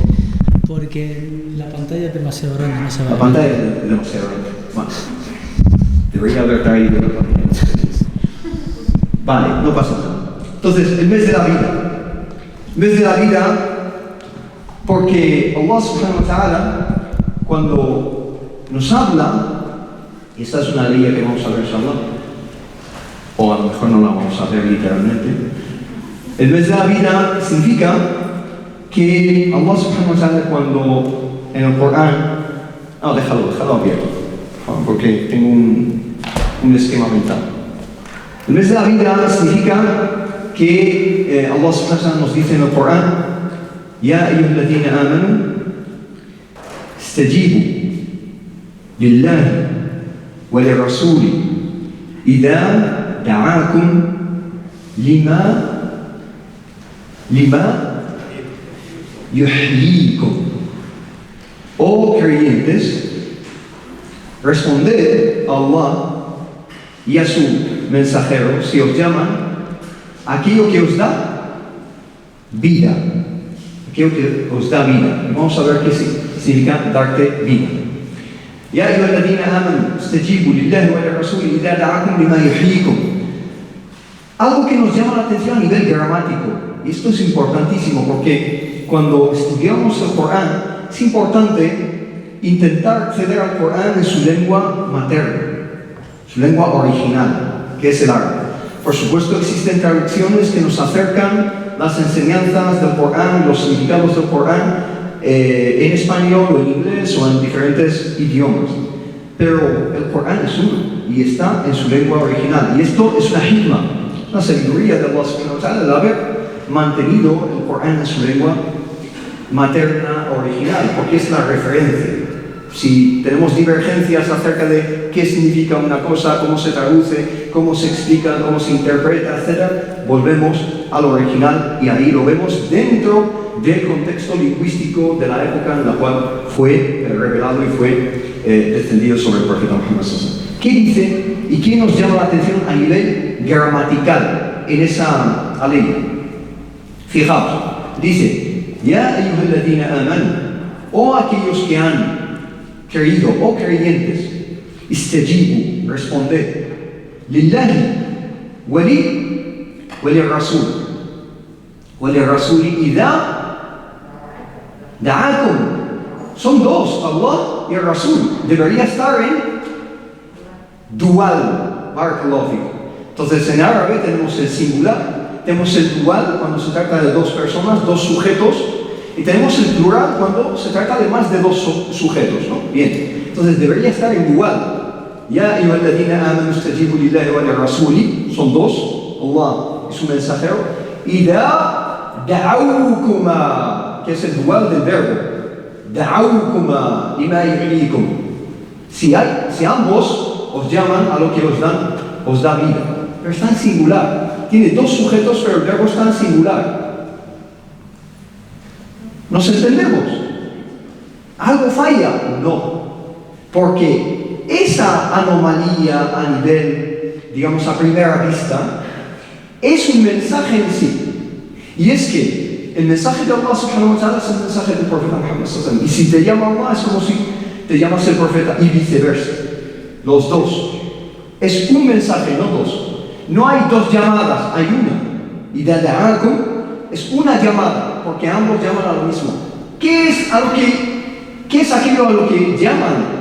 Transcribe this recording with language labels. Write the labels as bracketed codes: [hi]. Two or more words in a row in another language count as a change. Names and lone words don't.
[es] Porque la pantalla es demasiado grande, no se va a ver. La pantalla es demasiado grande. Bueno, debería haber traído la pantalla. Vale, no pasa nada. Entonces, el mes de la vida. El mes de la vida, porque Allah [ar] سبحانه وتعالى, [es] cuando nos habla, y esta es una ley que vamos a ver inshallah, o a lo mejor no la vamos a hacer literalmente, el mes de la vida significa que Allah [ar] سبحانه وتعالى, [es] cuando en el Corán, no, déjalo abierto, porque tengo un esquema mental. El mes de la vida significa que Allah [ar] سبحانه وتعالى [es] nos dice en el Corán: [ar] يا أيها الذين آمنوا استجيبوا لله وللرسول إذا دعاكم لما يحييكم. [es] Oh creyentes, responded a Allah y a su mensajero si os llaman aquello que os da vida. Aquello que os da vida. Vamos a ver qué significa darte vida. [ar] يا أيها الذين آمنوا استجيبوا لله وللرسول إذا دعاكم لما يحييكم. [es] Algo que nos llama la atención a nivel gramático. Y esto es importantísimo porque cuando estudiamos el Corán es importante intentar acceder al Corán en su lengua materna, su lengua original, que es el árabe. Por supuesto existen traducciones que nos acercan las enseñanzas del Corán, los significados del Corán en español o en inglés o en diferentes idiomas. Pero el Corán es uno y está en su lengua original. Y esto es una hikmah, una sabiduría de Allah [ar] سبحانه وتعالى, [es] el haber mantenido el Corán en su lengua materna original, porque es la referencia. Si tenemos divergencias acerca de qué significa una cosa, cómo se traduce, cómo se explica, cómo se interpreta, etc., volvemos al original y ahí lo vemos dentro del contexto lingüístico de la época en la cual fue revelado y fue descendido sobre el profeta Muhammad. ¿Qué dice y qué nos llama la atención a nivel gramatical en esa ley? [ar] Fijaos, dice: يا أيها الذين آمنوا, [es] o aquellos que han creído, o creyentes, [ar] istajibu, responded, لله وللرسول إذا دعاكم. [es] Son dos, Allah y el Rasul. Debería estar en dual, [ar] بارك الله فيكم. [es] Entonces en árabe tenemos el singular, tenemos el dual cuando se trata de dos personas, dos sujetos, y tenemos el plural cuando se trata de más de dos sujetos, ¿no? Bien, entonces debería estar en dual. [ar] يا أيها الذين آمنوا استجيبوا لله وللرسول, [es] son dos, Allah y su mensajero, [ar] إذا دعواكما, [es] que es el dual del verbo, [ar] دعواكما لما يحييكم. [es] Si ambos os llaman a lo que os da vida. pero está en singular. Tiene dos sujetos, pero el verbo está en singular. ¿Nos entendemos? ¿Algo falla? No. Porque esa anomalía a nivel, digamos, a primera vista, es un mensaje en sí. Y es que el mensaje de Allah [ar] سبحانه وتعالى [es] es el mensaje del profeta Muhammad [ar] صلى الله عليه وسلم. [es] Y si te llama Allah es como si te llamas el profeta y viceversa. Los dos. Es un mensaje, no dos. No hay dos llamadas, hay una. Y de da'akum es una llamada, porque ambos llaman a lo mismo. ¿Qué es aquello a lo que llaman?